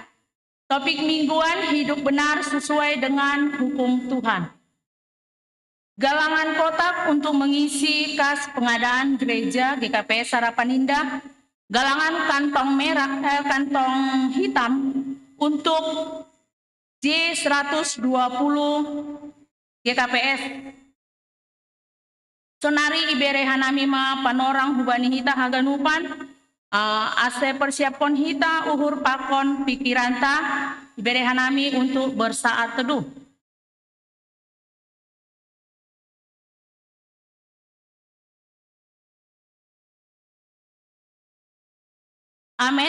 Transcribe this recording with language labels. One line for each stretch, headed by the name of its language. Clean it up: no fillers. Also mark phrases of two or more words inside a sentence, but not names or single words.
Indonesian: Topik mingguan, hidup benar sesuai dengan hukum Tuhan. Galangan kotak untuk mengisi kas pengadaan gereja GKPS Harapan Indah. Galangan kantong hitam untuk J120 GKPS.
Batak Simalungun: Sonari ibere hanamima panorang hubani hita haganupan. Ase persiapkan hita uhur pakon pikiranta ibere hanami
Indonesian: untuk bersaat teduh.
Batak Simalungun: Amin.